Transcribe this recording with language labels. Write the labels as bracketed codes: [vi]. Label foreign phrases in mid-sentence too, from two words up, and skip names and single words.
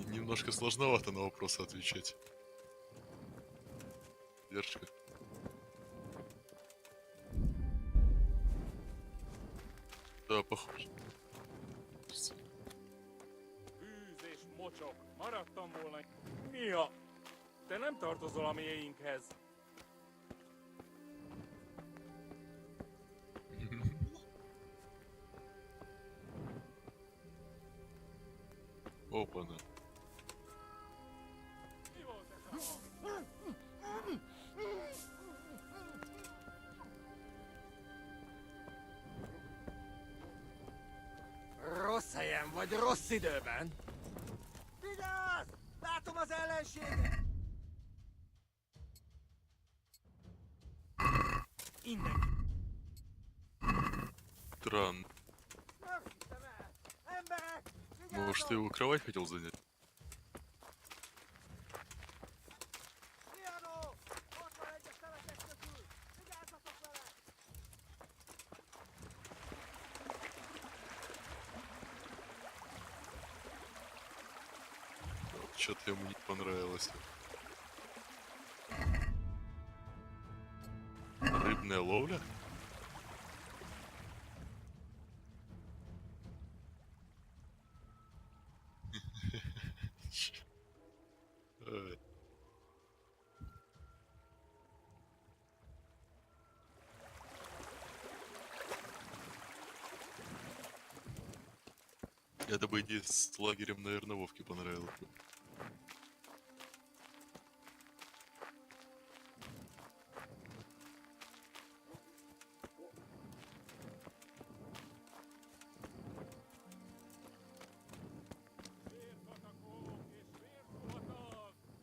[ru] Немножко сложновато на вопросы отвечать. Держка. Да, похоже. [hu] Bűz és mocsok, maradtam volna. Mi a? Te nem tartozol a miénkhez. [ru] Опа-на. [hu] Mi volt ez a... Rossz helyen vagy, rossz időben. Vigyázz! Látom az ellenséget! Innen. [ru] Странно. [hu] Nem hittem el! Emberek! [ru] Может, ты [hu] Vigyázzon! [ru] его кровать хотел занять? [hu] Piano! Ott van egy a szemetek közül! Vigyázzatok vele! [ru] Что-то ему не понравилось. Рыбная ловля? Ай. Это бы идея с лагерем, наверное, Вовке понравилась бы. [hu] Vérpatakok és vérszolatok!